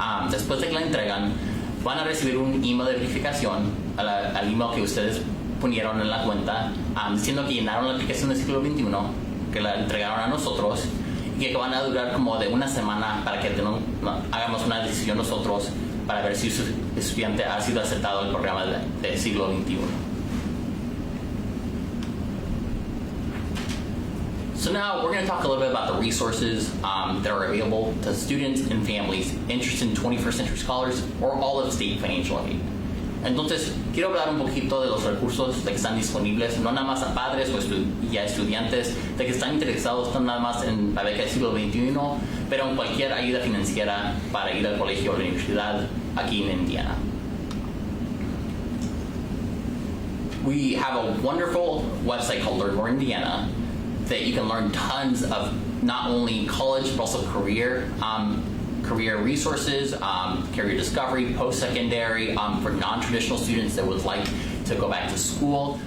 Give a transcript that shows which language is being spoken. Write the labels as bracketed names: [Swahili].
[Spanish] Después de que la entregan, van a recibir un email de verificación al email que ustedes ponieron en la cuenta diciendo que llenaron la aplicación del siglo XXI, que la entregaron a nosotros y que van a durar como de una semana para que hagamos una decisión nosotros para ver si su estudiante ha sido aceptado al programa del siglo XXI. [English] So now we're going to talk a little bit about the resources that are available to students and families interested in 21st Century Scholars or all of state financial aid. [Spanish] Entonces, quiero hablar un poquito de los recursos de que están disponibles, no nada más a padres o a estudiantes, de que están interesados no nada más en la beca del siglo XXI, pero en cualquier ayuda financiera para ir al colegio o a la universidad aquí en Indiana. [English] We have a wonderful website called Learn More Indiana that you can learn tons of not only college but also career resources, career discovery, post-secondary, for non-traditional students that would like to go back to school.